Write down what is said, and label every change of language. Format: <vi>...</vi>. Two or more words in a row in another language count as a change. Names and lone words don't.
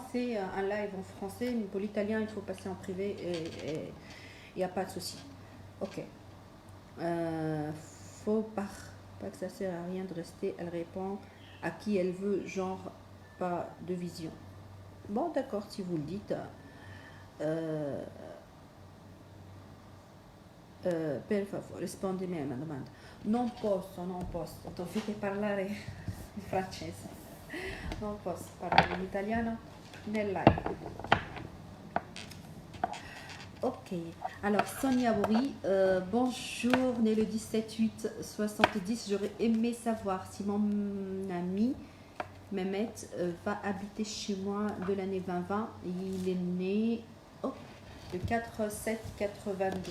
<fr>C'est un live en français, mais pour l'italien, il faut passer en privé et il n'y a pas de souci. Ok. Faut pas que ça sert à rien de rester. Elle répond à qui elle veut, genre pas de vision. Bon, d'accord, si vous le dites.</fr> <it>Per favore, rispondimi alla domanda. Non posso, dovete parlare in francese. Non posso parlare in italiano nel live.</it> <fr>Ok. Alors, Sonia Bouri, bonjour, né le 17-8-70. J'aurais aimé savoir si mon ami Mehmet va habiter chez moi de l'année 2020. Il est né le 4-7-82.</fr>